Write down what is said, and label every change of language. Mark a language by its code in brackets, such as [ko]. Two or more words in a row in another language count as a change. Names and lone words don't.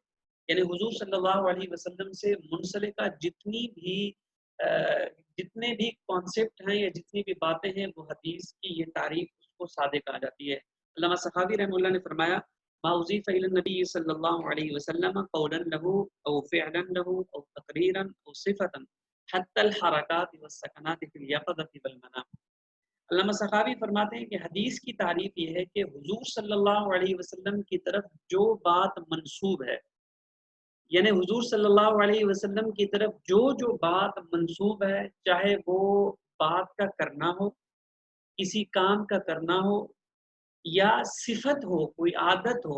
[ur] یعنی حضور [ar] صلی اللہ علیہ وسلم [ur] سے منسلکہ جتنے بھی کانسیپٹ ہیں یا جتنی بھی باتیں ہیں، وہ حدیث کی یہ تعریف اس کو صادق آ جاتی ہے. علامہ سخاوی رحمہ اللہ نے فرمایا [ar] ما اضیف الی النبی صلی اللہ علیہ وسلم قولا له او فعلا له او تقریرا او صفتا حتی الحرکات والسکنات فی الیقظة والمنام. [ur] علامہ سخاوی فرماتے ہیں کہ حدیث کی تعریف یہ ہے کہ حضور [ar] صلی اللہ علیہ وسلم [ur] کی طرف جو بات منسوب ہے، یعنی حضور [ar] صلی اللہ علیہ وسلم [ur] کی طرف جو بات منسوب ہے، چاہے وہ بات کا کرنا ہو، کسی کام کا کرنا ہو، یا صفت ہو، کوئی عادت ہو.